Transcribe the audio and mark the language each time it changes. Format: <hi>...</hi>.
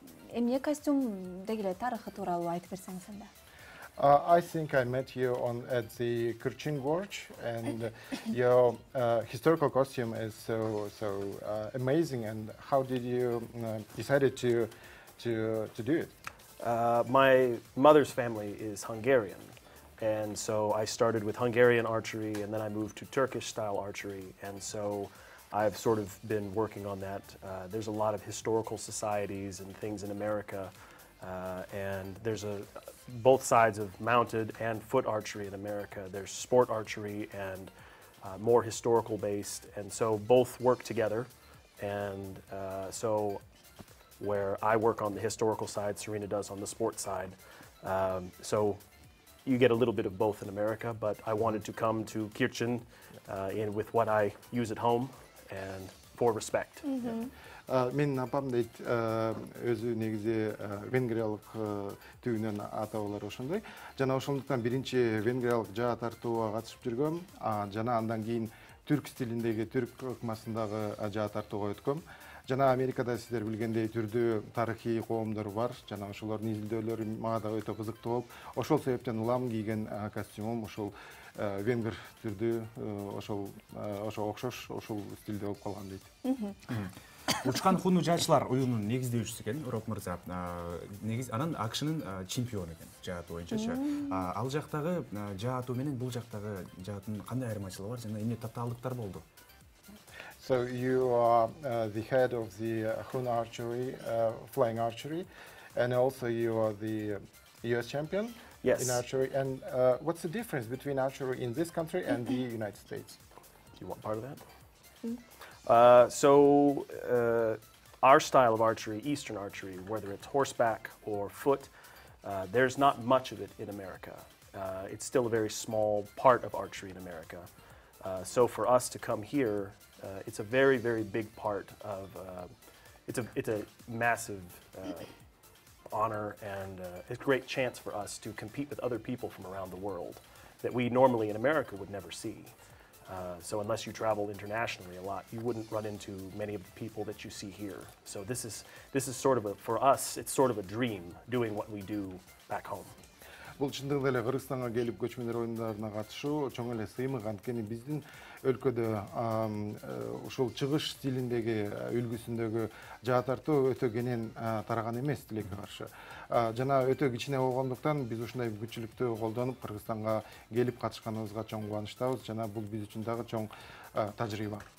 <ky>Эмне костюм дегиле тарыхы тууралуу айтып берсеңиз анда.</ky> <en>I think I met you at the Kyrgyz Gorge, and your historical costume is so amazing. And how did you decided to do it? My mother's family is Hungarian, and so I started with Hungarian archery, and then I moved to Turkish-style archery, and so I've sort of been working on that. There's a lot of historical societies and things in America. And there's both sides of mounted and foot archery in America. There's sport archery and more historical based, and so both work together. And so where I work on the historical side, Serena does on the sport side. So you get a little bit of both in America, but I wanted to come to Kirchen with what I use at home and for respect.</en> <ky>Менин апам дейт, өзү негизи венгриялык түйүнөн ата-бабалары ошондой. Жана ошондуктан биринчи венгриялык жаа тартууга катышып жүргөм, жана андан кийин түрк стилиндеги, түрк ыкмасындагы жаа тартууга өткөм. Жана Америкада сиздер билгендей түрдүү тарыхый коомдор бар, жана ошолордун изилдөөлөрү мага да өтө кызыктуу болуп, ошол себептен улам кийген костюмум ошол венгер түрдүү, ошол окшош, ошол стилде болуп калган дейт. Учкан хууну жаачылар оюнунун негиздөөчүсү экен Роб мырза. Негиз анан АКШнын чемпиону экен жаа атуу боюнчачы. Ал жактагы жаа атуу менен бул жактагы жаатын кандай айырмачылыгы бар жана эмне татаалдыктар болду?</ky> <en>So you are the head of the Hun archery, flying archery, and also you are the US champion in archery. And what's the difference between archery in this country and the United States? Do you want part of that? So our style of archery, Eastern archery, whether it's horseback or foot, there's not much of it in America. It's still a very small part of archery in America. So for us to come here, it's a very, very big part of, it's a massive honor and a great chance for us to compete with other people from around the world that we normally in America would never see. So unless you travel internationally a lot, you wouldn't run into many of the people that you see here. So this is sort of for us, it's sort of a dream doing what we do back home.</en> <ky>Бул чындыгында эле Кыргызстанга келип көчмөндөр оюндарына катышуу чоң эле сыймык, анткени биздин өлкөдө ушул чыгыш стилиндеги, үлгүсүндөгү жаа тартуу өтө кенен тараган эмес тилекке каршы. Жана өтө кичине болгондуктан биз ушундай мүмкүнчүлүктү колдонуп Кыргызстанга келип катышканыбызга чоң кубанычтабыз, жана бул биз үчүн дагы чоң тажрыйба.</ky>